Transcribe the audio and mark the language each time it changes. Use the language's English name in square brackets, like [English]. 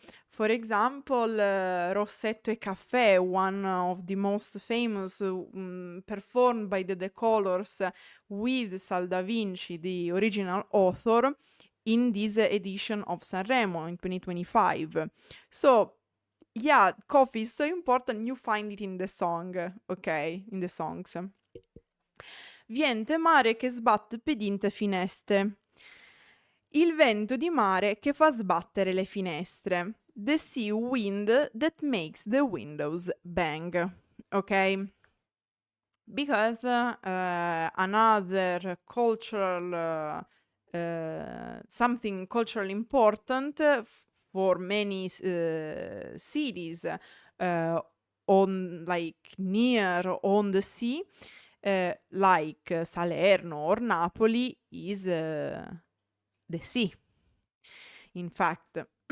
[English] For example, Rossetto e Caffè, one of the most famous, performed by the Colors with Sal da Vinci, the original author, in this edition of Sanremo in 2025. So, yeah, coffee is so important, you find it in the song, ok? In the songs. [Neapolitan] Viente mare che sbatte pedinte finestre. [Italian] Il vento di mare che fa sbattere le finestre. [English] The sea wind that makes the windows bang. Okay? Because another cultural, something culturally important for many cities on like near on the sea, like Salerno or Napoli, is the sea, in fact.